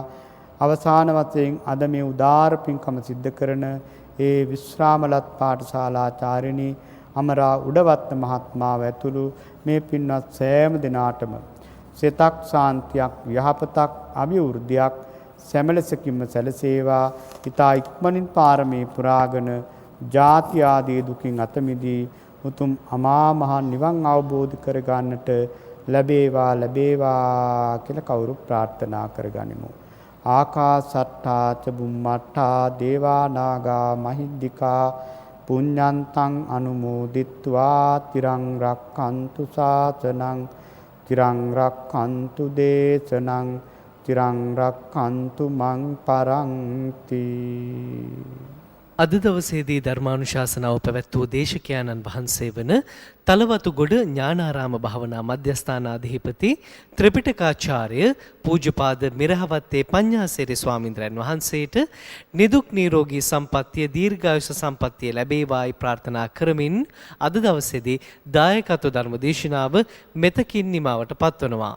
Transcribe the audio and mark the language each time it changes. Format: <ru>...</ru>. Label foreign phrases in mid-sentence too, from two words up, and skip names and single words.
<si>අවසාන වශයෙන් අද මේ උදාාර පින්කම සිද්ධ කරන ඒ විශ්‍රාමලත් පාඨශාලාචාර්යනී අමරා උඩවත්ත මහත්මාව ඇතුළු මේ පින්වත් සෑම දෙනාටම සිතක් ශාන්තියක් යහපතක් අභිවෘද්ධියක් සැමලසකින්ම සැලසේවා. ඊතා ඉක්මනින් පාරමී පුරාගෙන ජාති ආදී දුකින් අත මිදී උතුම් අමා මහ නිවන් අවබෝධ කර ගන්නට ලැබේවා කියලා කවුරු ප්‍රාර්ථනා කරගනිමු.</si> <pi>ආකාසට්ටා ච බුම්මට්ටා දේවා නාග මහිද්దికා පුඤ්ඤන්තං අනුමෝදිත්වා තිරං රක්ඛන්තු ශාසනං තිරං රක්ඛන්තු දේශනං තිරං රක්ඛන්තු මං පරන්ති.</pi> <si>අද දවසේදී ධර්මානුශාසනාව පැවැත් වූ දේශකයාණන් වහන්සේ වන තලවතුගොඩ ඥානාරාම භාවනා මධ්‍යස්ථානාධිපති ත්‍රිපිටකාචාර්ය පූජ්‍යපාද මිරහවත්තේ පඤ්ඤාසේරි ස්වාමීන්ද්‍රයන් වහන්සේට නිදුක් නිරෝගී සම්පන්නිය දීර්ඝායුෂ සම්පන්නිය ලැබේවායි ප්‍රාර්ථනා කරමින් අද දවසේදී දායකත්ව ධර්ම දේශනාව මෙතකින් නිමවට පත්වනවා.</si>